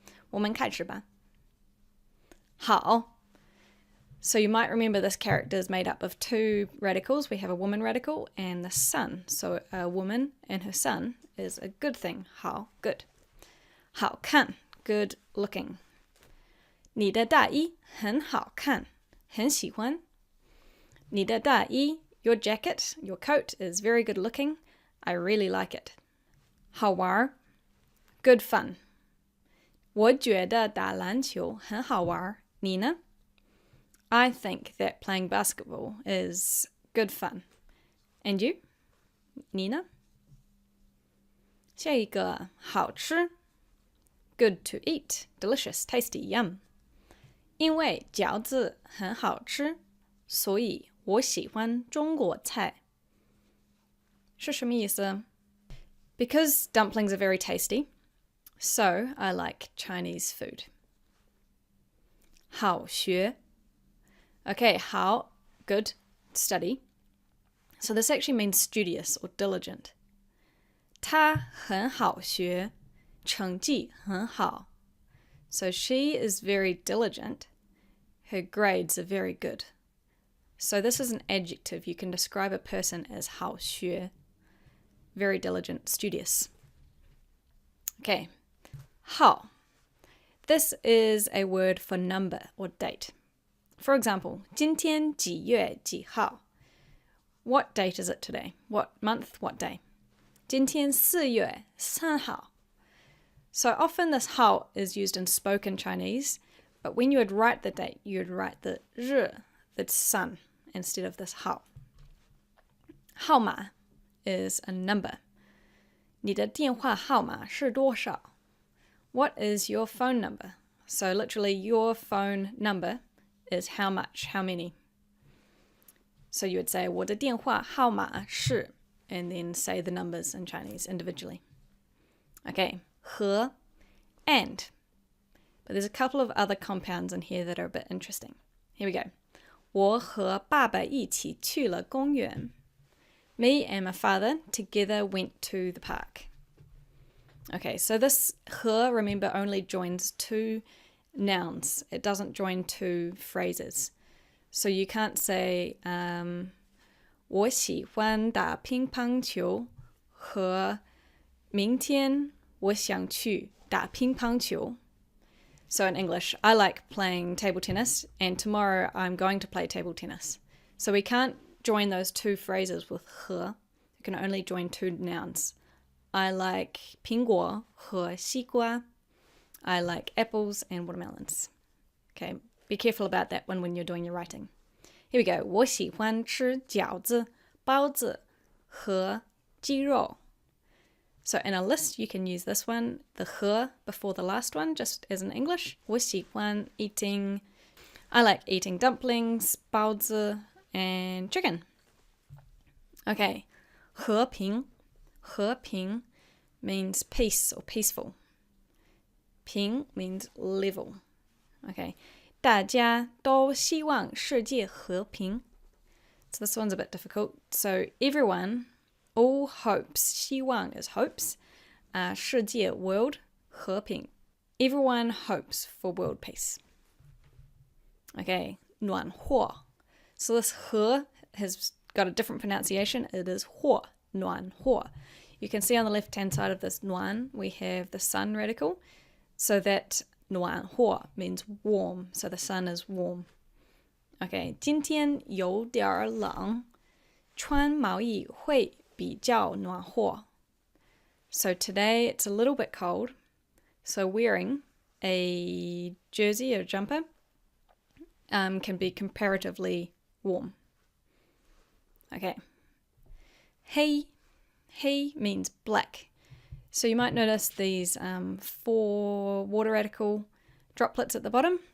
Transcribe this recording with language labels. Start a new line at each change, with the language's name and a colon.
Chinese: 我们开始吧.好.
English: So you might remember this character is made up of two radicals. We have a woman radical and the son. So a woman and her son is a good thing. 好, good. 好看, good looking.
Chinese: 你的大衣很好看，很喜欢。你的大衣,
English: your jacket, your coat is very good looking. I really like it. 好玩, good fun.
Chinese: 我觉得打篮球很好玩，你呢?
English: I think that playing basketball is good fun. And you?
Chinese: 你呢? 下一个，
English: 好吃 good to eat, delicious, tasty, yum.
Chinese: 因为饺子很好吃，所以我喜欢中国菜。是什么意思?
English: Because dumplings are very tasty, so I like Chinese food. 好学.Okay, 好, good, study. So this actually means studious or diligent.
Chinese: 她很好学，成绩很好.
English: So she is very diligent. Her grades are very good. So this is an adjective. You can describe a person as 好学. Very diligent, studious. Okay, 好.This is a word for number or date. For example,
Chinese: 今天几月几号?
English: What date is it today? What month? What day?
Chinese: 今天4月3号.
English: So often this 好 is used in spoken Chinese, but when you would write the date, you would write the 日, the sun, instead of this 好. 号码 is a number.
Chinese: 你的电话号码是多少?
English: What is your phone number? So literally your phone number is how much, how many. So you would say
Chinese: 我的电话号码是
English: and then say the numbers in Chinese individually. Okay, 和 and. But there's a couple of other compounds in here that are a bit interesting. Here we go.
Chinese: 我和爸爸一起去了公园.
English: Me and my father together went to the park. Okay, so this 和, remember, only joins two nouns. It doesn't join two phrases. So you can't say
Chinese: 我喜欢打乒乓球
English: 和明天我想去打乒乓球. So in English, I like playing table tennis and tomorrow I'm going to play table tennis. So we can't join those two phrases with 和. You can only join two nouns. I like
Chinese: 苹果和西瓜.
English: I like apples and watermelons. Okay, be careful about that one when you're doing your writing. Here we go.
Chinese: 我喜欢吃饺子、包子和鸡肉.
English: So in a list, you can use this one, the 和 before the last one, just as in English.
Chinese: 我喜欢
English: eating. I like eating dumplings, 包子, and chicken. Okay, 和平.和平 means peace or peaceful. 平 means level.
Chinese: Okay, 大家都希望世界和平.
English: So this one's a bit difficult. So everyone, all hopes, 希望 is hopes. 世界 world, 和平.Everyone hopes for world peace. Okay, 暖和. So this 和 has got a different pronunciation. It is 和, 暖和. You can see on the left-hand side of this 暖, we have the sun radical. So that 暖和 means warm. So the sun is warm.
Chinese: Okay, 今天有点冷，穿毛衣会比较暖和.
English: So today it's a little bit cold. So wearing a jersey or jumper can be comparatively warm. Okay. 黑 He means black. So you might notice these 4 water radical droplets at the bottom.